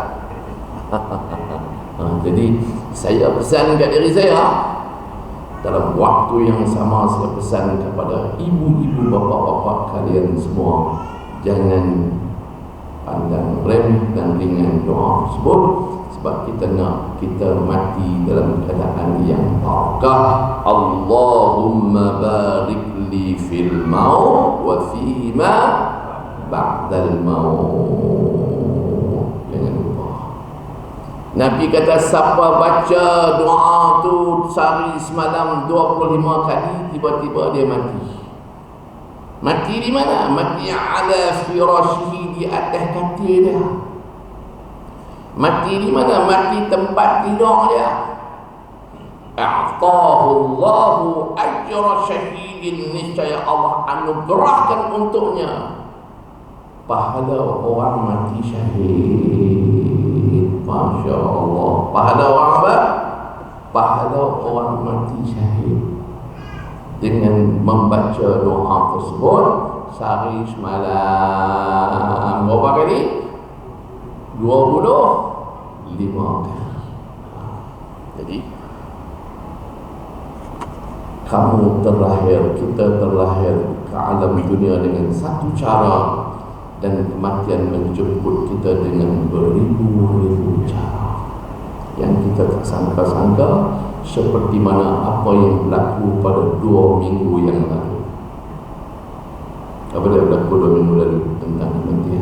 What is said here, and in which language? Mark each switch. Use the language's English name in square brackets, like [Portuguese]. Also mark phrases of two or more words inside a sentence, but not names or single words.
[Malay] Jadi saya pesan kat diri saya, Dalam waktu yang sama saya pesan kepada ibu-ibu, bapa-bapa kalian semua, jangan pandang remeh dan ringan doa tersebut, sebab kita nak kita mati dalam keadaan yang barakah. [Arabic] اللهم بارك لي في الموت وفيما بعد الموت. [Malay] Jangan lupa. Nabi kata siapa baca doa tu sehari semalam 25 kali, tiba-tiba dia mati. Mati di mana? Mati [Arabic] على فراشه, [Malay] di atas katil dia. Mati di mana? Mati tempat tidur dia. [Arabic] أعطاه الله أجر شهيد, [Malay] niscaya Allah anugerahkan untuknya pahala orang mati syahid. Masya Allah. Pahala orang apa? Pahala orang mati syahid dengan membaca doa tersebut sehari semalam. Berapa kali? 25 kali. Jadi kamu terlahir, kita terlahir ke alam dunia dengan satu cara, dan kematian menjemput kita dengan beribu-ribu cara yang kita tak sangka-sangka, seperti mana apa yang berlaku pada 2 minggu yang lalu. Apa dia berlaku 2 minggu lalu tentang kematian?